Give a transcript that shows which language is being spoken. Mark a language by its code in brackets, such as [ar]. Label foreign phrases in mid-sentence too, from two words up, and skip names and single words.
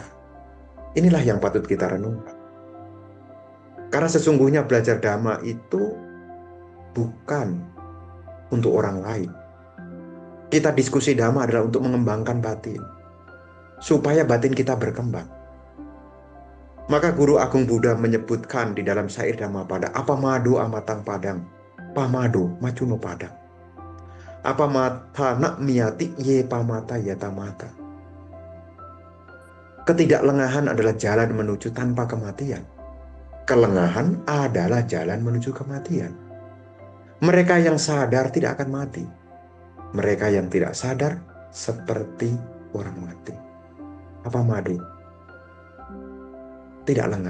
[id] Inilah yang patut kita renungkan. Karena sesungguhnya belajar dhamma itu bukan untuk orang lain. Kita diskusi dhamma adalah untuk mengembangkan batin, supaya batin kita berkembang. Maka Guru Agung Buddha menyebutkan di dalam syair Dhammapada, [pi] apa madu amatang padang, pamado macuno padang. Apa mata nak miati ye pamata yata mata. [id] Ketidaklengahan adalah jalan menuju tanpa kematian. Kelengahan adalah jalan menuju kematian. Mereka yang sadar tidak akan mati. Mereka yang tidak sadar seperti orang mati. [pi] Apa madu? [id] Tidak lengah.